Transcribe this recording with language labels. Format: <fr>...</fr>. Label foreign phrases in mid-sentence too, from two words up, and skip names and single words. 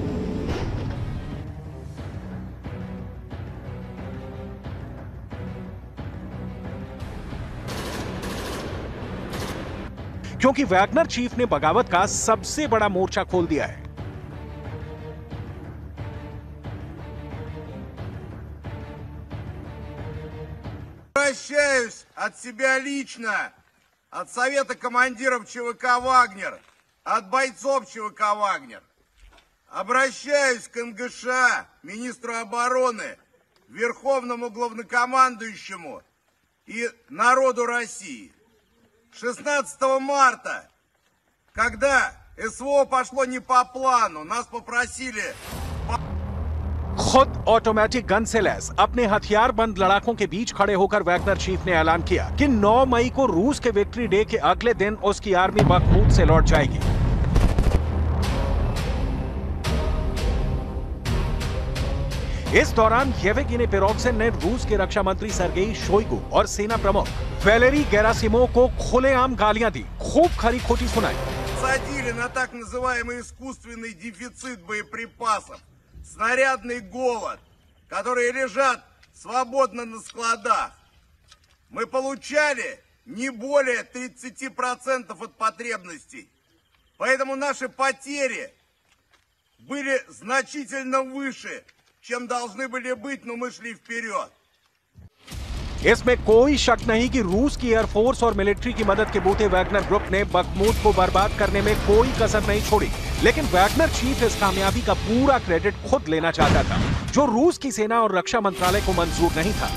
<hi>क्योंकि वैगनर चीफ ने बगावत का सबसे बड़ा मोर्चा खोल दिया है।</hi> <ru>Обращаюсь от себя лично, от Совета командиров ЧВК «Вагнер», от бойцов ЧВК «Вагнер». Обращаюсь к НГШ, министру обороны, верховному главнокомандующему и народу России. 16 марта, когда СВО пошло не по плану, нас попросили...</ru> <hi>खुद ऑटोमेटिक गन से लैस अपने हथियार बंद लड़ाकों के बीच खड़े होकर वैगनर चीफ ने ऐलान किया कि 9 मई को रूस के विक्ट्री डे के अगले दिन उसकी आर्मी बखमूत से लौट जाएगी। इस दौरान येवगेनी प्रिगोजिन ने रूस के रक्षा मंत्री सर्गेई शोइगु और सेना प्रमुख वैलेरी गेरासिमोव को खुलेआम गालियां दी, खूब खरी खोटी सुनाई।</hi> <ru>Садили на так называемый искусственный дефицит боеприпасов. Снарядный голод, которые лежат свободно на складах. Мы получали не более 30% от потребностей. Поэтому наши потери были значительно выше, чем должны были быть, но мы шли вперед.</ru> <hi>इसमें कोई शक नहीं कि रूस की एयरफोर्स और मिलिट्री की मदद के बूते वैगनर ग्रुप ने बखमूत को बर्बाद करने में कोई कसर नहीं छोड़ी। लेकिन वैगनर चीफ इस कामयाबी का पूरा क्रेडिट खुद लेना चाहता था, जो रूस की सेना और रक्षा मंत्रालय को मंजूर नहीं था।</hi>